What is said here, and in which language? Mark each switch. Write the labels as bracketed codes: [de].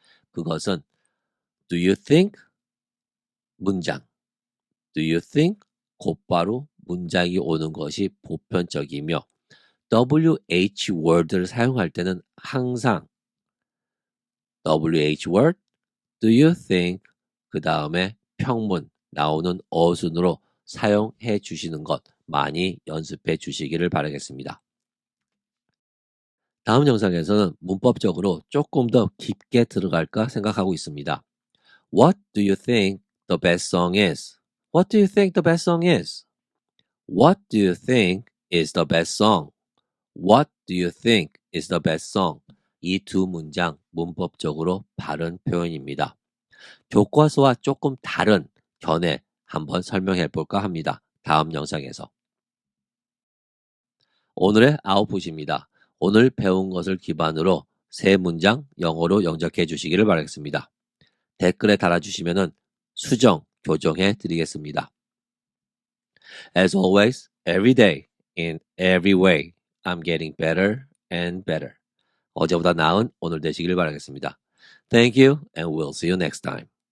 [ko] 그것은 [en] do you think [ko] 문장, do you think 곧바로 문장이 오는 것이 보편적이며 WH word를 사용할 때는 항상 WH word, do you think 그 다음에 평문 나오는 어순으로 사용해 주시는 것 많이 연습해 주시기를 바라겠습니다. 다음 영상에서는 문법적으로 조금 더 깊게 들어갈까 생각하고 있습니다. [en] What do you think the best song is? What do you think the best song is? What do you think is the best song? What do you think is the best song? [ko] 이 두 문장 문법적으로 바른 표현입니다. 교과서와 조금 다른 견해 한번 설명해 볼까 합니다. 다음 영상에서. 오늘의 아웃풋입니다. 오늘 배운 것을 기반으로 세 문장 영어로 영작해 주시기를 바라겠습니다. 댓글에 달아주시면 수정, 교정해 드리겠습니다. [en] As always, every day, in every way, I'm getting better and better. [ko] 어제보다 나은 오늘 되시길 바라겠습니다. [en] Thank you and we'll see you next time.